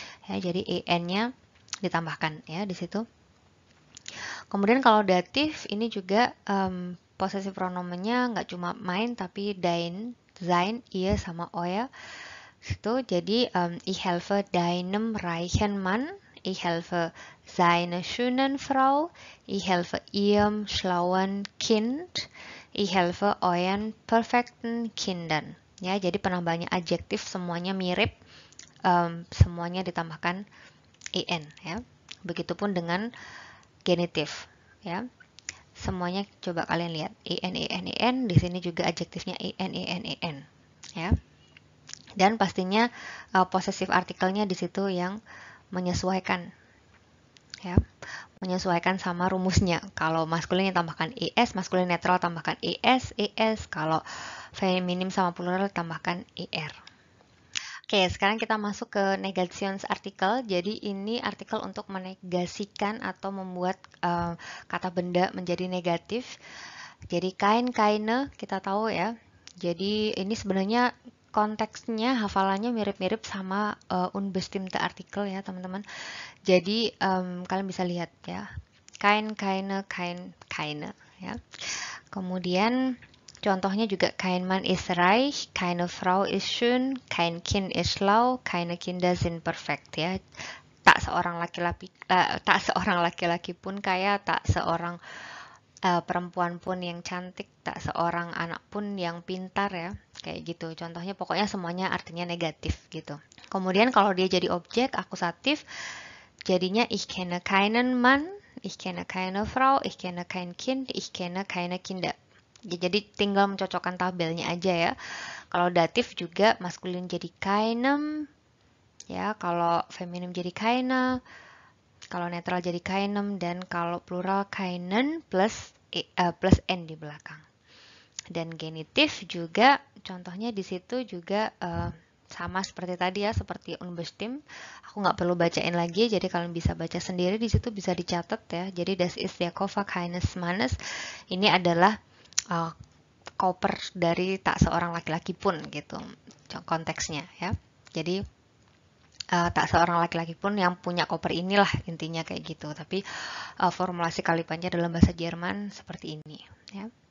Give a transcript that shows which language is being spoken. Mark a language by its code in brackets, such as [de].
[id] Ya, jadi EN-nya ditambahkan ya di situ. Kemudian kalau datif ini juga possessive pronomennya nggak cuma mein tapi dein, sein, ihr sama euer. Itu jadi [de] ich helfe deinem reichen Mann, ich helfe seiner schönen Frau, ich helfe ihrem schlauen Kind, ich helfe euren perfekten Kindern. [id] Ya, jadi penambahannya adjektif semuanya mirip, semuanya ditambahkan en ya. Begitupun dengan genitif ya. Semuanya coba kalian lihat en di sini juga adjektifnya en ya. Dan pastinya possessive artikelnya di situ yang menyesuaikan ya. Menyesuaikan sama rumusnya. Kalau maskulin tambahkan es, maskulin netral tambahkan es, kalau feminim sama plural tambahkan er. Oke, sekarang kita masuk ke negations artikel. Jadi ini artikel untuk menegasikan atau membuat kata benda menjadi negatif. Jadi kein, keine kita tahu ya. Jadi ini sebenarnya konteksnya hafalannya mirip-mirip sama unbestimmte artikel ya teman-teman. Jadi kalian bisa lihat ya. Kein, keine, kein, keine ya. Kemudian contohnya juga [de] kein Mann ist reich, keine Frau ist schön, kein Kind ist schlau, keine Kinder sind perfekt ya. [id] Tak seorang laki-laki pun kaya, tak seorang perempuan pun yang cantik, tak seorang anak pun yang pintar ya. Kayak gitu. Contohnya pokoknya semuanya artinya negatif gitu. Kemudian kalau dia jadi objek akusatif, jadinya [de] ich kenne keinen Mann, ich kenne keine Frau, ich kenne kein Kind, ich kenne keine Kinder. [id] Jadi tinggal mencocokkan tabelnya aja ya. Kalau datif juga maskulin jadi keinem, ya. Kalau feminim jadi keine, kalau netral jadi keinem, dan kalau plural keinen plus n di belakang. Dan genitif juga, contohnya di situ juga sama seperti tadi ya, seperti unbestimmt. Aku nggak perlu bacain lagi, jadi kalian bisa baca sendiri di situ, bisa dicatat ya. [de] Jadi das ist der Koffer keines Mannes. [id] Ini adalah koper dari tak seorang laki-laki pun gitu konteksnya ya. Jadi tak seorang laki-laki pun yang punya koper inilah intinya kayak gitu. Tapi formulasi kalimatnya dalam bahasa Jerman seperti ini ya.